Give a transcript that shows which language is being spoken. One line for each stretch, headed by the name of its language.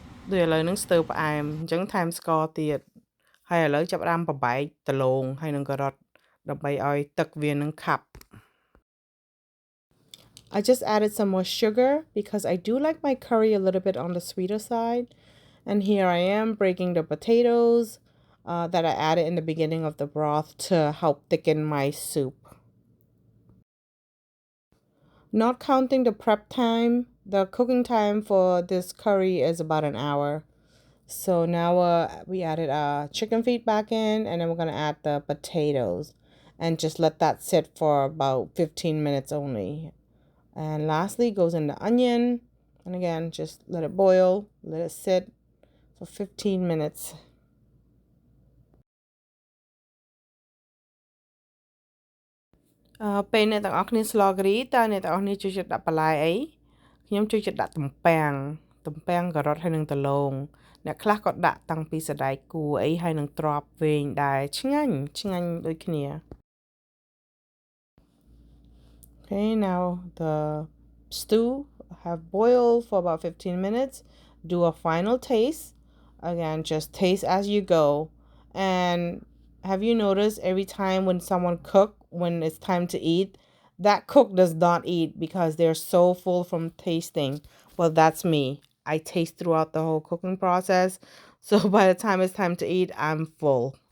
Khmer: ដូចឥឡូវហ្នឹងស្ទើរផ្អែមអញ្ចឹងថែមស្ករទៀតហើយឥឡូវចាប់ផ្ដើមប្របែកដំឡូងហើយនឹងការ៉ុតដើម្បីឲ្យទឹកវានឹងខាប់
English: I just added some more sugar because I do like my curry a little bit on the sweeter side. And here I am breaking the potatoes that I added in the beginning of the broth to help thicken my soup. Not counting the prep time, the cooking time for this curry is about an hour. So now we added chicken feet back in, and then we're going to add the potatoes and just let that sit for about 15 minutes only. And lastly goes in the onion. And again, just let it boil, let it sit for 15 minutes.
Khmer: ពេលអ្នកទាំងអស់គ្នាស្លគ្រីតើអ្នកទាំងអស់គ្នាចូលចិត្តដាក់បន្លែអីខ្ញុំចូលចិត្តដាក់ទំពាំងការ៉ុតហើយនឹងដំឡូងអ្នកខ្លះក៏ដាក់តាំងពីសណ្តែកគួរអីហើយនឹងត្រប់វែងដែរឆ្ងាញ់ដូចគ្នា
English: Okay, now the stew have boiled for about 15 minutes. Do a final taste. Again, just taste as you go. And have you noticed every time when someone cook, when it's time to eat, that cook does not eat because they're so full from tasting? Well, that's me. I taste throughout the whole cooking process. So by the time it's time to eat, I'm full.